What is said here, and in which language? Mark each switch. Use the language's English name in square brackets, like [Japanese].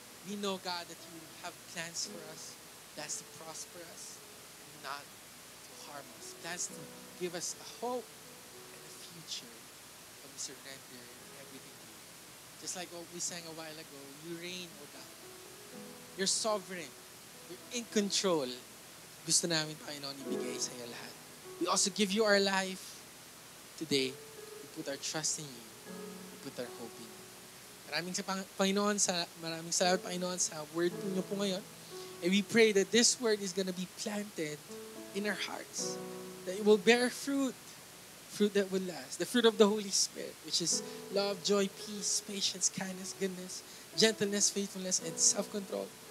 [English] We know, God, that you have plans for us. That's to prosper us and not to harm us. That's to give us a hope and a future when we surrender everything to you. Just like what we sang a while ago, you reign, O God. You're sovereign. You're in control. [Filipino] Gusto namin, Panginoon, ibigay sa iyo lahat. [English] We also give you our life today. We put our trust in you. We put our hope in you. [Filipino] Maraming salamat, Panginoon, sa word niyo po ngayon. [English] And we pray that this word is going to be planted in our hearts. That it will bear fruit. Fruit that will last. The fruit of the Holy Spirit, which is love, joy, peace, patience, kindness, goodness, gentleness, faithfulness, and self-control.